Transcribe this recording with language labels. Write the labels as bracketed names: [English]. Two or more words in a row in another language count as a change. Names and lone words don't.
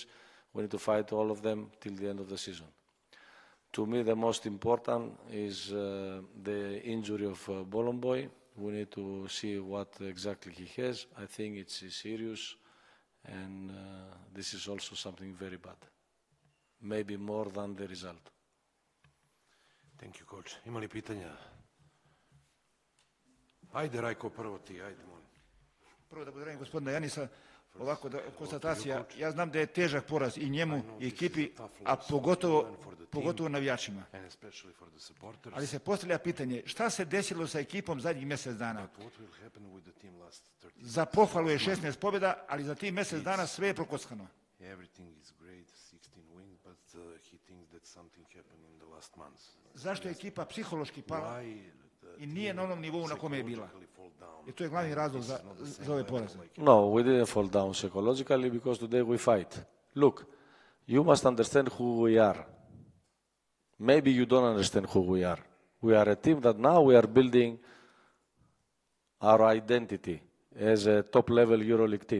[English] We need to fight all of them till the end of the season. To me, the most important is the injury of Bolomboy. We need to see what exactly he has. I think it's serious, and this is also something very bad. Maybe more than the result. Thank you, coach. [Serbian] Ima li pitanja? Ajde, Rajko, prvo ti, ajde, molim. Prvo da pozdravim gospodina Janisa. Ovako da konstatacija, ja znam da je težak poraz i njemu i ekipi, a pogotovo navijačima. Ali se postavlja pitanje, šta se desilo sa ekipom zadnjih mjesec dana? Za pohvalu je 16 pobjeda, ali za tih mjesec dana sve je prokockano. Zašto je ekipa psihološki pala i nije na onom nivou na kome je bila? I to je glavni razlog za ove poraze. [English] No, we didn't fall down psychologically because today we fight. Look, you must understand who we are. Maybe you don't understand who we are. We are a team that now we are building our identity as a top-level EuroLeague team.